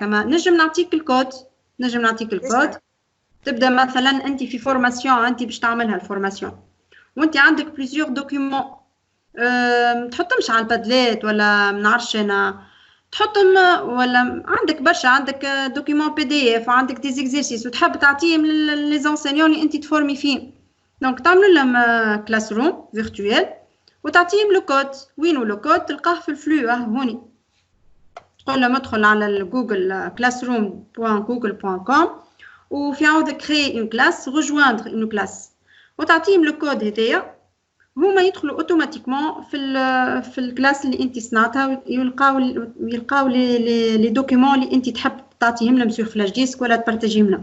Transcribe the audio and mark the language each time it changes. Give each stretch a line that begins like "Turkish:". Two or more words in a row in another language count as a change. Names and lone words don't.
Arabic: كما نجم نعطيك الكود، تبدا مثلا انت في فورماسيون، انت باش تعملها الفورماسيون وانت عندك
French: plusieurs documents,
Arabic: تحطهمش على البادلات ولا منعرفش انا تحطهم، ولا عندك برشا، عندك
French: documents PDF
Arabic: وعندك
French: des exercices
Arabic: وتحب تعطيهم
French: les enseignants
Arabic: اللي انت تفورمي فيهم. دونك تعملوا لهم
French: classe room virtuelle
Arabic: وتعطيهم
French: le code.
Arabic: وينو
French: le code?
Arabic: تلقاه في الفلو هوني، تقول لهم ادخل على الجوجل classroom.google.com وفي عاود
French: créer une classe rejoindre une classe
Arabic: وتعطيهم
French: le code
Arabic: هذايا، هما يدخلوا اوتوماتيكمون في الكلاس اللي انت صنعتها، يلقاو
French: les documents
Arabic: اللي انت تحب تعطيهم لهم
French: sur flash disque
Arabic: ولا تبارطاجيهم لهم.